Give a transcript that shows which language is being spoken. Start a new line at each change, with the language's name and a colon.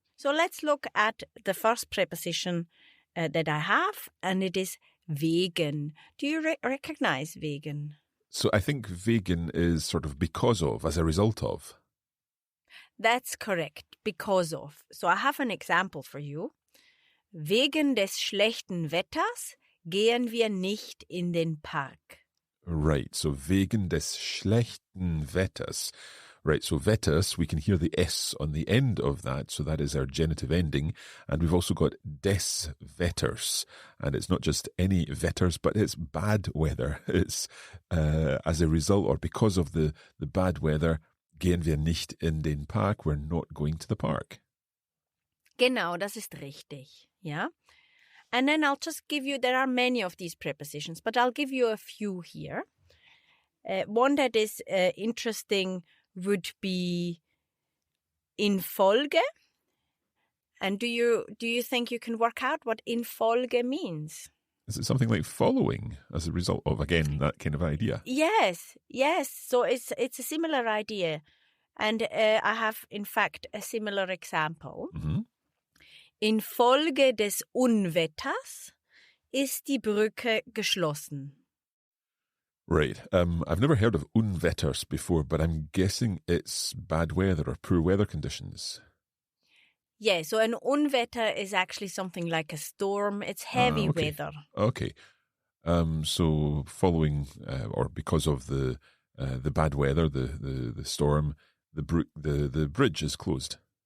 English: So let's look at the first preposition that I have, and it is wegen. Do you recognize wegen? So I think wegen is sort of because of, as a result of. That's correct, because of. So I have an example for you.
German: Wegen des schlechten Wetters gehen wir nicht in den Park.
English: Right, so
German: wegen des schlechten Wetters.
English: Right, so Wetters, we can hear the S on the end of that, so that is our genitive ending. And we've also got des Wetters. And it's not just any Wetters, but it's bad weather. It's as a result or because of the bad weather,
German: gehen wir nicht in den Park.
English: We're not going to the park.
German: Genau, das ist richtig, ja.
English: And then I'll just give you, there are many of these prepositions, but I'll give you a few here. One that is interesting would be in Folge. And do you think you can work out what in Folge means? Is it something like following as a result of, again, that kind of idea? Yes. So it's a similar idea. And I have, in fact, a similar example. Mm-hmm.
German: Infolge des Unwetters ist die Brücke geschlossen.
English: Right. I've never heard of Unwetters before, but I'm guessing it's bad weather or poor weather conditions. Yeah, so an Unwetter is actually something like a storm. It's heavy weather. Okay. So following or because of the bad weather, the storm, the bridge is closed.